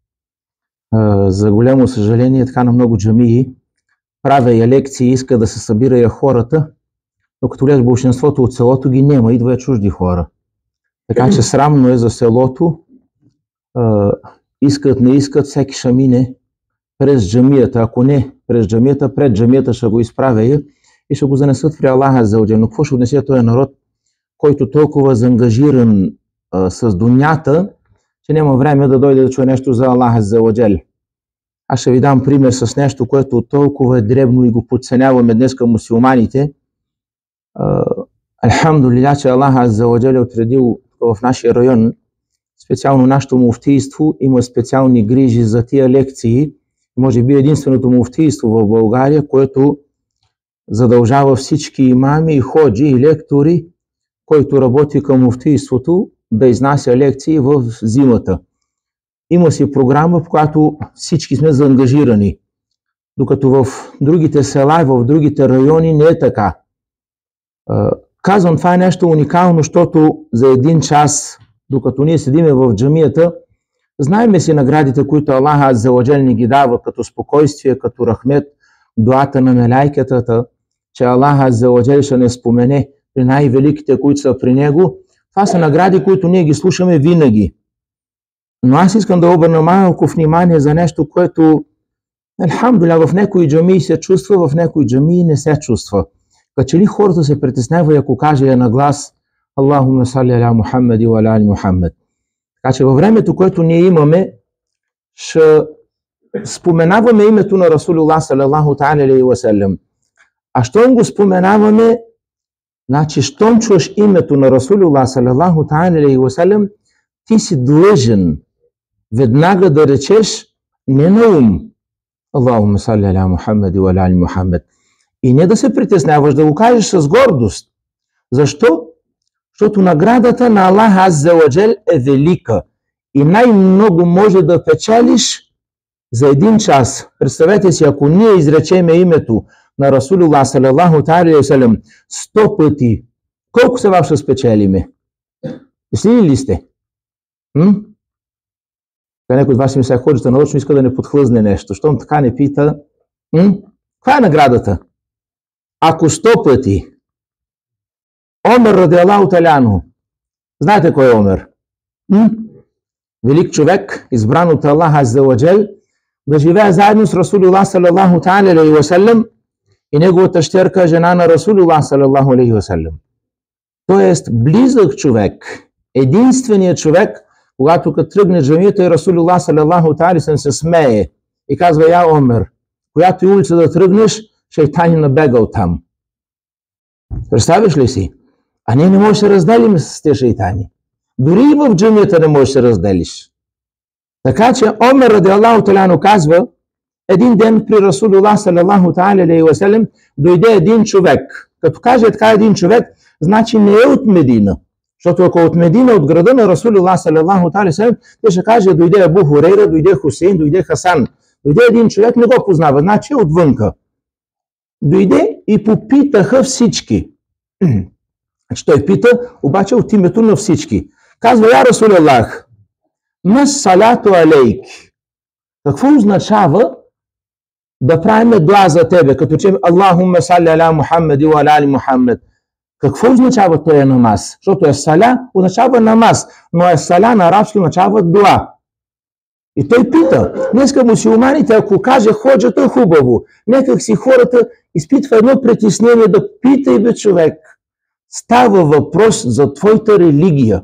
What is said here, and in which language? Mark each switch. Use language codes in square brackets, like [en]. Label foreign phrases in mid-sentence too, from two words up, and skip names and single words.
[bg] За голямо съжаление, така на много джамии правя я лекции, иска да се събира я хората, но като гледаш большинството от селото ги няма, идва чужди хора. Така че срамно е за селото, искат, не искат, всеки ще мине през джамията. Ако не през джамията, пред джамията ще го изправя и ще го занесат при [ar] الله عز وجل. [bg] Но какво ще отнесе този народ, който толкова заангажиран с дунята, че няма време да дойде да чуе нещо за [ar] الله عز وجل. [bg] Аз ще ви дам пример с нещо, което толкова е дребно и го подценяваме днес към мусулманите. Алхамдулилlah, че [ar] الله عز وجل [bg] е отредил в нашия район, специално нашето муфтийство има специални грижи за тия лекции. Може би единственото муфтийство в България, което задължава всички имами, ходжи и лектори, който работи към муфтийството, да изнася лекции в зимата. Има си програма, в която всички сме заангажирани. Докато в другите села и в другите райони не е така. Казвам, това е нещо уникално, защото за един час, докато ние седиме в джамията, знаеме си наградите, които [ar] الله عز وجل [bg] ни ги дава, като спокойствие, като рахмет, дуата на мелайкетата, че [ar] الله عز وجل [bg] ще не спомене при най-великите, които са при него. Това са награди, които ние ги слушаме винаги. Но аз искам да обърна малко внимание за нещо, което, алхамдулилlah, в някои джамии се чувства, в някои джамии не се чувства. Като че ли хората се притесняват, ако каже я на глас [ar] اللهم صل على محمد وعلى آل محمد. [bg] Така че във времето, което ние имаме, ще споменаваме името на [ar] رسول الله صلى الله تعالى عليه وسلم. [bg] А щом го споменаваме, значи щом чуеш името на [ar] رسول الله صلى الله تعالى عليه وسلم, [bg] ти си длъжен веднага да речеш не на ум [ar] اللهم صل على محمد وعلى آل محمد. [bg] И не да се притесняваш, да го кажеш с гордост. Защо? Защото наградата на [ar] الله عز وجل [bg] е велика и най-много може да печалиш за един час. Представете си, ако ние изречеме името на [ar] رسول الله صلى الله تعالى وسلم [bg] 100 пъти, колко се вам ще спечелиме? Мислили ли сте? Някой от вас ми се ходжата научно, иска да не подхлъзне нещо. Щом така не пита, каква е наградата? Ако 100 пъти Омер [ar] رضي الله تعالى عنه. [bg] Знаете кой е Омер? Велик човек, избран от [ar] الله عز وجل, [bg] да живее заедно с [ar] رسول الله صلى الله تعالى عليه وسلم [bg] и неговата щерка, жена на [ar] رسول الله صلى الله عليه وسلم. [bg] Тоест близък човек, единственият човек, когато като тръгне джамията и [ar] رسول الله صلى الله تعالى [bg] се смее и казва: я Омер, която и улица да тръгнеш, шейтани набегал там. Представиш ли си? А ние не можем да се разделим с тези шейтани. Дори и в джамията не можеш да се разделиш. Така че Омер [ar] رضي الله تعالى عنه [bg] казва, един ден при [ar] رسول الله صلى الله تعالى عليه وسلم [bg] дойде един човек. Като каже така един човек, значи не е от Медина. Защото ако от Медина, от града на [ar] رسول الله صلى الله تعالى عليه وسلم, [bg] те ще каже: дойде Абу Хурейра, дойде Хусейн, дойде Хасан. Дойде един човек, не го познава, значи е отвънка. Дойде и попитаха всички. Той пита, обаче от името на всички. Казва: [ar] يا رسول الله، ما الصلاة عليك. [bg] Какво означава да правим дуа за тебе, като че [ar] اللهم صل على محمد وعلى آل محمد? [bg] Какво означава този намаз? Защото е саля, означава намаз, но е саля на арабски означава дуа. И той пита, днеска мусулманите, ако каже ходжата, хубаво. Некак си хората изпитва едно притеснение да питай бе човек. Става въпрос за твоята религия.